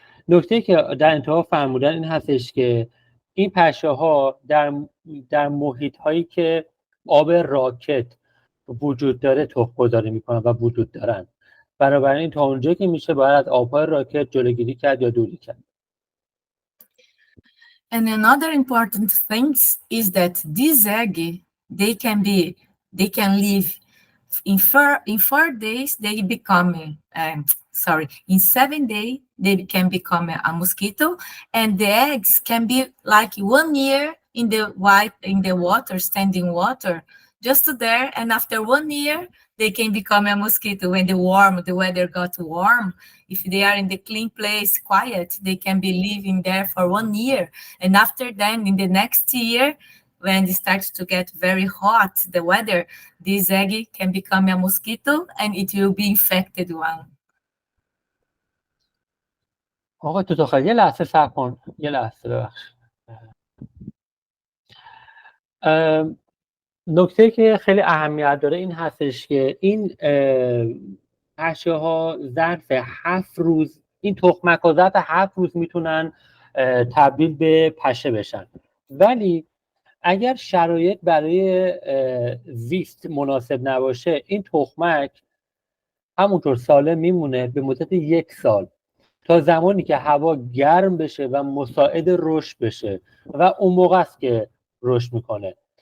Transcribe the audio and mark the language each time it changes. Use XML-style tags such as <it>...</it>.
<fa>نکته که در انتها فرمودن این هستش که این پشه ها در محیط هایی که آب راکت وجود داره تخم گذاری میکنن و وجود دارن. بنابراین تا اونجایی که میشه باید از آبهای راکت جلوگیری کرد یا دوری کرد.</fa> <en>And another important thing is that this egg, they can live in 4 days, they become, in 7 days, they can become a mosquito, and the eggs can be like 1 year in the water, standing water, just there, and after 1 year, they can become a mosquito. When the weather got warm, if they are in the clean place, quiet, they can be living there for 1 year. And after then, in the next year, when it starts to get very hot, the weather, this egg can become a mosquito and it will be infected one.</en> <fa>آقا تو داخل یه لحظه صبر کن، یه لحظه ببخش. نکته که خیلی اهمیت داره این هستش که این پشه ها ظرف 7 روز، این تخمک ها ظرف 7 روز میتونن تبدیل به پشه بشن، ولی اگر شرایط برای زیست مناسب نباشه این تخمک همونطور سالم میمونه به مدت 1 سال تا زمانی که هوا گرم بشه و مساعد رشد بشه و اون موقع است که رشد میکنه.</fa>